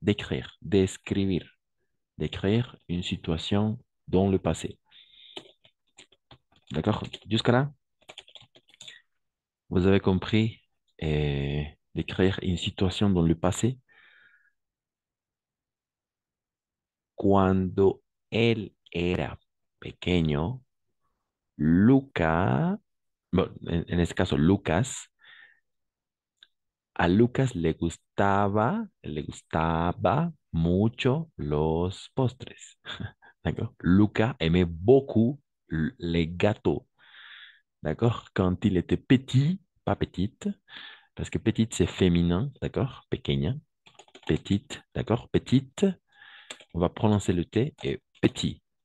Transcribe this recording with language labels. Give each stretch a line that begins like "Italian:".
French: Décrire, descrire. Décrire une situation dans le passé. D'accord? Jusqu'à là? Vous avez compris décrire une situation dans le passé.
Spanish: Cuando él era pequeño, Luca, bueno, en este caso Lucas, a Lucas le gustaba mucho los postres.
French: D'accord? Luca aimait beaucoup les gâteaux. D'accord? Quand il était petit, pas petite, parce que petite c'est féminin, d'accord?
Spanish: Pequeña.
French: Petite, d'accord? Petite, on va prononcer le T et petit.